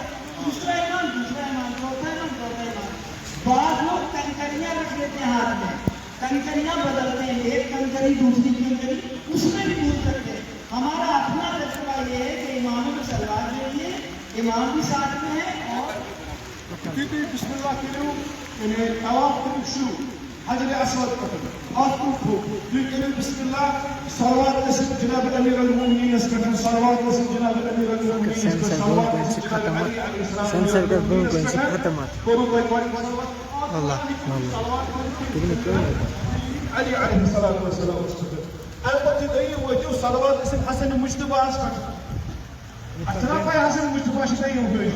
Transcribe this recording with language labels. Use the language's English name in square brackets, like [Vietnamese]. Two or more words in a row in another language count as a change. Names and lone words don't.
[Urdu] دوسرا امام چوتھا امام چوتھا امام. بعض لوگ کنکریاں رکھ لیتے ہیں ہاتھ میں، کنکریاں بدلتے ہیں، ایک کنکری دوسری کنکری اس میں بھی بھول کرتے ہیں. ہمارا اپنا تجربہ یہ ہے کہ امام کو سلوات دیجیے، امام بھی ساتھ میں ہے. اور [Kashmiri] تُہۍ بسم اللہ کٔرِو یعنی طواف کٔرِو شروع حجر اسود پٮ۪ٹھ اَتھ کُن تھوٚپ تُہۍ کٔرِو بسم اللہ صلوات ٲسِو جناب امیر المومنیٖنس پٮ۪ٹھ صلوات ٲسِو جناب امیر المومنیٖنس پٮ۪ٹھ صلوات ٲسِو جناب علی [Arabic] علیہ السلام [Kashmiri] کوٚروٕ تۄہہِ گۄڈٕ صلوات علی [Arabic] علیہ السلام [Kashmiri] وسلامس پٮ۪ٹھ اَمہِ پتہٕ یہِ دوٚیِم وٲتِو صلوات ٲسِو حسن مجتباہس پٮ۪ٹھ اَتھ چھُنا پاے حسن مجتباہ چھِ دوٚیِم حٲجی.